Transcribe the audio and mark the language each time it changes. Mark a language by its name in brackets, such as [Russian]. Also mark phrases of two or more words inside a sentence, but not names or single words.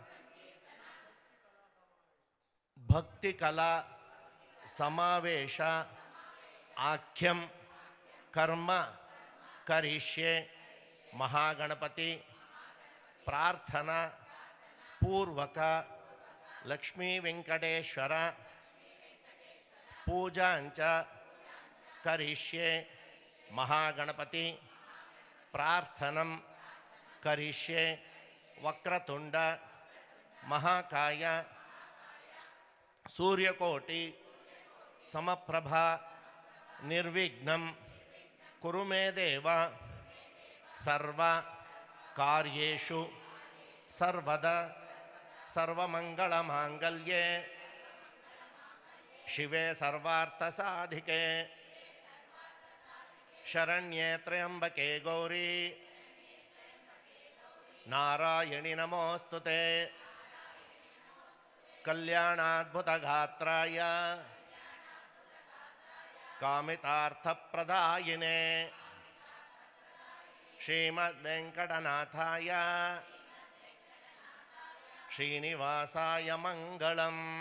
[Sanskrit] ಭಕ್ತಿಕಲಾ ಸಮಾವೇಶ ಆಖ್ಯಂ ಕರ್ಮ ಕರಿಷ್ಯೆ ಮಹಾಗಣಪತಿ ಪ್ರಾರ್ಥನಾ ಪೂರ್ವಕ ಲಕ್ಷ್ಮೀ ವೆಂಕಟೇಶ್ವರ ಪೂಜಾಂಚ ಕರಿಷ್ಯೆ ಮಹಾಗಣಪತಿ ಪ್ರಾರ್ಥನಂ ಕರಿಷ್ಯೆ ವಕ್ರತುಂಡ ಮಹಾಕಾಯ ಸೂರ್ಯಕೋಟಿ ಸಮಪ್ರಭಾ ನಿರ್ವಿಘ್ನಂ ಕುರು ಮೇ ದೇವ ಸರ್ವ ಕಾರ್ಯೇಷು ಸರ್ವದಾ ಸರ್ವಮಂಗಳಮಾಂಗಲ್ಯೆ ಶಿವೆ ಸರ್ವಾರ್ಥಸಾಧಿಕೆ ಶರಣ್ಯೆ ತ್ರ್ಯಂಬಕೆ ಗೌರಿ ನಾರಾಯಣಿ ನಮೋಸ್ತುತೆ ಕಲ್ಯಾಣಾದ್ಭುತಗಾತ್ರಾಯ ಕಾಮಿತಾರ್ಥಪ್ರದಾಯಿನೇ ಶ್ರೀಮದ್ವೆಂಕಟನಾಥಾಯ ಶ್ರೀನಿವಾಸಾಯ ಮಂಗಳಂ.